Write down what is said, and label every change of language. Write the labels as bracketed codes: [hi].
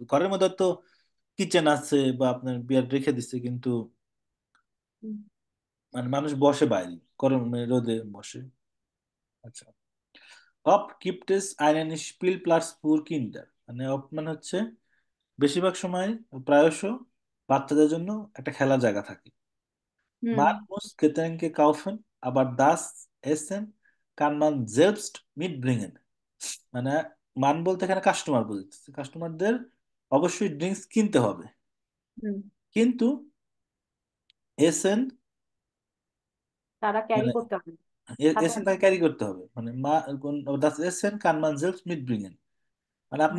[bn] ঘরের মধ্যে তো কিচেন আছে বা আপনার বিয়ার রেখে দিচ্ছে, কিন্তু মানে মানুষ বসে বাইরে, গরমে রোদে বসে। আচ্ছা, অপ কিপটেস আইনেন স্পিল প্লাস পুর কিন্ডার, মানে অপ মানে হচ্ছে বেশিরভাগ সময়, প্রায়শ বাচ্চাদের জন্য একটা খেলার জায়গা থাকে। হুম। [de] Man muss Getränke kaufen, aber das Essen kann man selbst mitbringen. [bn] মানে মান বলতে এখানে কাস্টমার বলতেছে, কাস্টমারদের অবশ্যই ড্রিঙ্কস কিনতে হবে, হুম। কিন্তু এসেন তারা ক্যারি মানে করতে হবে সাথে। এসেন তাকে ক্যারি করতে হবে, মানে [de] das Essen kann man selbst mitbringen, [bn] মানে আপনি